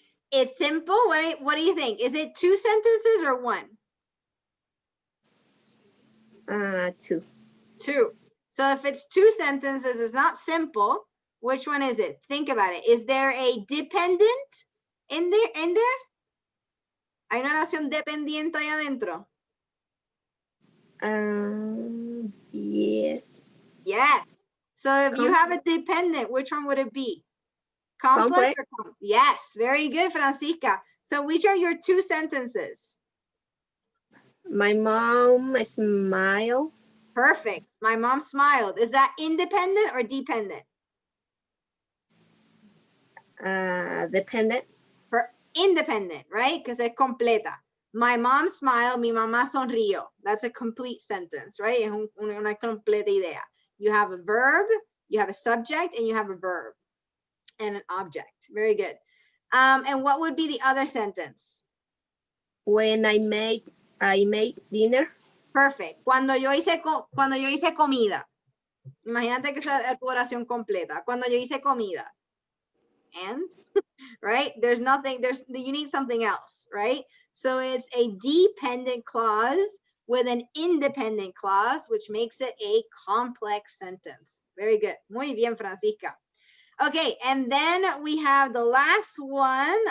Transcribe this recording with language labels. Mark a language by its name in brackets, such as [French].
[English] It's simple. What do you think? Is it 2 sentences or 1? 2. 2. So if it's 2 sentences, it's not simple. Which one is it? Think about it. Is there a dependent in there? [Spanish] ¿Hay una oración dependiente ahí adentro? [English] Yes. Yes. So if you have a dependent, which one would it be? Complex? Or yes. Very good, Francisca. So which are your 2 sentences? My mom smiled. Perfect. My mom smiled. Is that independent or dependent? Dependent. Independent, right? Because it's completa. My mom smiled, mi mamá sonrió. That's a complete sentence, right? Es una completa idea. You have a verb, you have a subject, and you have a verb and an object. Very good. And what would be the other sentence? When I made dinner. [Spanish] Perfect. Cuando yo hice comida. Imagínate que esa es tu oración completa. Cuando yo hice comida. And, right? [English] There's nothing, you need something else, right? So it's a dependent clause with an independent clause, which makes it a complex sentence. Very good. Muy bien, Francisca. Okay, and then we have the last one.